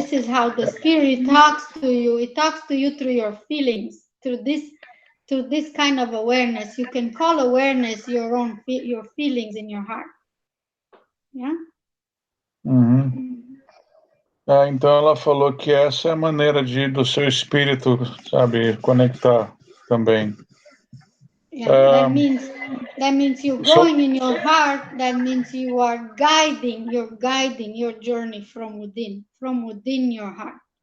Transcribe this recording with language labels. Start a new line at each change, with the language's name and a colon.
English: This is how the spirit talks to you. It talks to you through your feelings, through this kind of awareness. You can call awareness your feelings in your heart. Yeah?
Portuguese: Então ela falou que essa é a maneira do seu espírito, sabe, conectar também.
English: Yeah, that means you're going in your heart. That means you are guiding your journey from within your heart.